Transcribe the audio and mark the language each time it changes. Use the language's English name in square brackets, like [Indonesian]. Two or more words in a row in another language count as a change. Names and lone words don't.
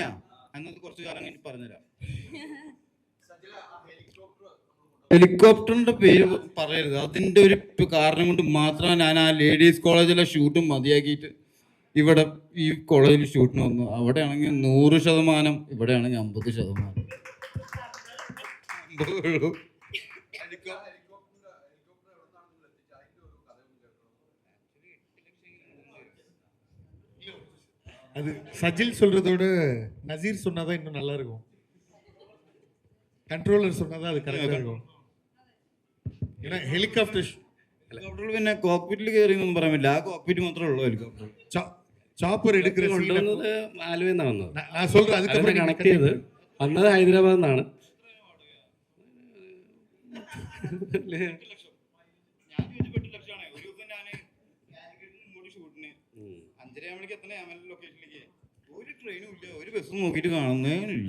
[Malayalam] അങ്ങനത്തെ കുറച്ച് കാലം കഴിഞ്ഞ് പറഞ്ഞുതരാം. ഹെലികോപ്റ്ററിന്റെ പേര് പറയരുത്. അതിന്റെ ഒരു കാരണം കൊണ്ട് മാത്രമാണ് ഞാൻ ആ ലേഡീസ് കോളേജിലെ ഷൂട്ടും മതിയാക്കിയിട്ട് ഇവിടെ ഈ കോളേജിൽ ഷൂട്ടിന് വന്നു. അവിടെ ആണെങ്കിൽ 100%, ഇവിടെ ആണെങ്കിൽ 50%. [Tamil] அது சஜில் சொல்றதோட நசீர் சொன்னாதான் இன்னும் நல்லா இருக்கும். கண்ட்ரோலர் சொன்னாதான் அது கரெக்டா இருக்கும். ஏன்னா ஹெலிகாப்டர் [Malayalam] പിന്നെ കോക്പിറ്റിൽ കയറി ഒന്നും പറയാൻ പറ്റില്ല. ആ കോക്പിറ്റ് മാത്രമേ ഉള്ളൂ ഹെലികോപ്റ്റർ. [Tamil] சாப்பர் எடுக்கிற [Malayalam] കൊണ്ടുവന്നത് ആലുവയിൽ നിന്നാണ് വന്നത്. [Tamil] நான் சொல்றேன் அதுக்கு [Malayalam] കണക്ട് ചെയ്ത് വന്നത് ഹൈദരാബാദിൽ നിന്നാണ്. ഒരു ട്രെയിനും ഇല്ല, ഒരു ബസ്സും നോക്കിയിട്ട് കാണുന്നേനില്ല.